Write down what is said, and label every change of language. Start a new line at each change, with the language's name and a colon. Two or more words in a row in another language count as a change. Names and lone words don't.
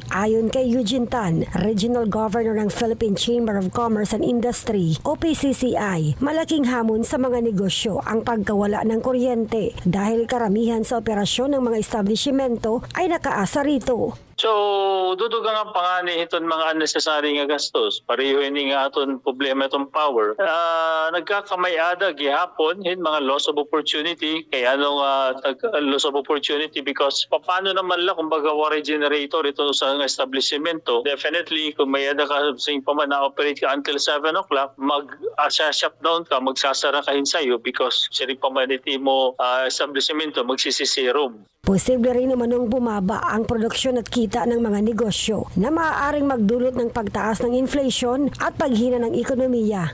Filipino: Ayon kay Eugene Tan, Regional Governor ng Philippine Chamber of Commerce and Industry o PCCI, malaking hamon sa mga negosyo ang pagkawala ng kuryente dahil karamihan sa operasyon ng mga establishmento ay nakaasa rito.
Waray: So, dudugang ang pangani iton mga unnecessary nga gastos. Pareho ini nga aton problema itong power. Nagkakamay-ada gihapon hin mga
English: loss of opportunity.
Filipino: Kaya anong
English: loss of opportunity
Filipino: because paano naman lang kung baga wari generator ito sa establishmento.
Waray: Definitely kung may ada ka sa paman na operate ka until 7 o'clock, mag-shutdown ka, magsasara ka hinsayo because siring pamaniti mo establishmento magsisisirom.
Filipino: Posible rin naman bumaba ang produksyon at kita ng mga negosyo na maaaring magdulot ng pagtaas ng inflation at paghina ng ekonomiya.